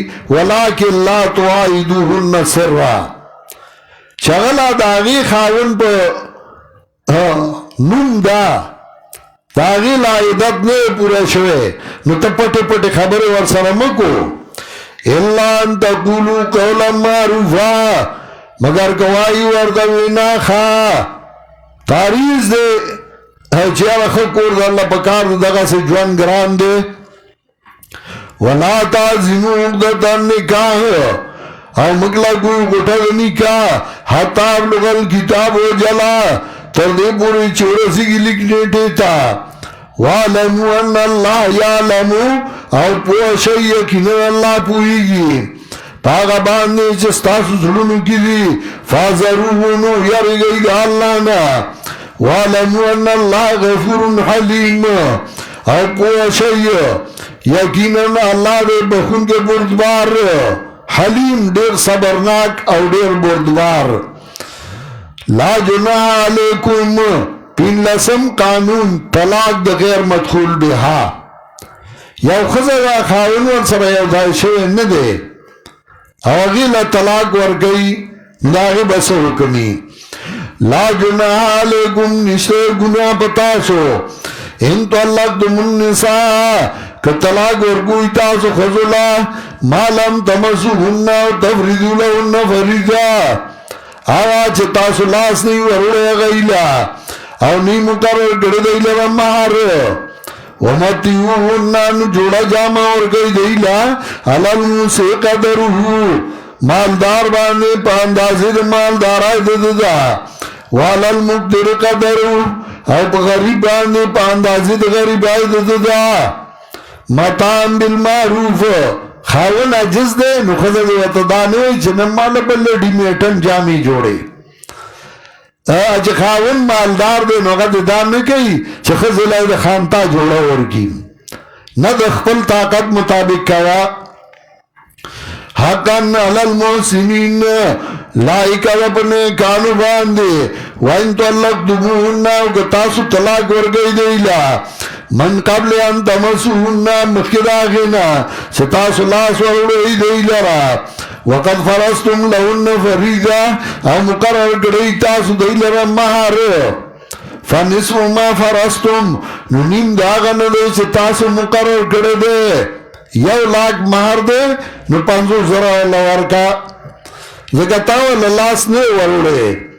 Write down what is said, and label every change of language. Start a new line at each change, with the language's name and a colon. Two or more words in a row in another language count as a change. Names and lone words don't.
Arabic: ولکن لا تواعدوهن سرا،
Pashto: چې هغه لا د هغې خاوند په نوم ده، د هغې لا عدت نه پوره شوی، نو ته پټې پټې خبرې ورسره مه کو.
Arabic: الا ان تقولوا قولا معروفا،
Pashto: مگر کوایي ورته وینا ښه. تعریض دی چې هغه ښه کور د الله په کار دی، دغسې ژوند ګران دی.
Arabic: ولا تعزموا عقدة النکاح،
Pashto: او مکله کوي غوټه د نکاح،
Arabic: حتی ابلغ الکتاب وجلا،
Pashto: تر دې پورې چې ورسېږي لیک نیټې ته.
Arabic: واعلموا ان الله یعلم،
Pashto: او پوه شئ یقینا الله پوهېږي په هغه باندې چې ستاسو زړونو کې دي. فاحذروه، نو یریږئ د الله نه.
Arabic: واعلموا ان الله غفور حلیم،
Pashto: او پوه شئ یقینا الله دې بخښونکی بردبار، حلیم ډېر صبرناک او ډېر بردبار.
Arabic: لا جناح علیکم،
Pashto: پنځلسم قانون طلاق د
Arabic: غیر مدخول بها.
Pashto: یو ښځه د خاوند ورسره یو ځای شوی نه دی او هغې له طلاق ورکوي، د هغې به څه وکړي؟
Arabic: لا جناح علیکم،
Pashto: نشته ګناه په تاسو.
Arabic: ان طلقتم النساء،
Pashto: که طلاق ورکوئ تاسو ښځو له،
Arabic: ما لم تمسوهن او تفریضوا لهن فریضه،
Pashto: هغه چې تاسو لاس نه وي وروړی هغوی له، او نه مقرر کړی دی لره مهر. ومتعوهن، نو جوړه جامه ورکوئ دی له،
Arabic: علی الموسع قدره،
Pashto: مالدار باندې په اندازې د مالدارۍ د ده ده.
Arabic: وعلی المقتر قدره،
Pashto: او په غریب باندې په اندازې د غریبۍ د ده ده.
Arabic: متاعا بالمعروف،
Pashto: خاوند عاجز دی نو ښځه دې ورته دا نه وایي چې نن ماله بل ډي میټن جامې جوړې. چې خاوند مالدار دی نو هغه دې دا نه کوي چې ښځې له د خانتا جوړه ورکړي، نه د خپل طاقت مطابق کوه.
Arabic: حقا علی المحسنین،
Pashto: لایق ده په نیکانو باندې.
Arabic: وان طلقتموهن،
Pashto: او که تاسو طلاق ورکوئ دی له،
Arabic: من قبل ان تمسوهن،
Pashto: مخکې د هغې نه چې تاسو لاس وروړئ دی لره.
Arabic: وقد فرضتم لهن فریضه،
Pashto: او مقرر کړئ تاسو دی لره مهر.
Arabic: فنصف ما فرضتم،
Pashto: نو نیم د هغه نه دی چې تاسو مقرر کړی دی. 1,00,000 مهر دی نو 50,000 له ورکه، ځکه تا له لاس نه وروړی.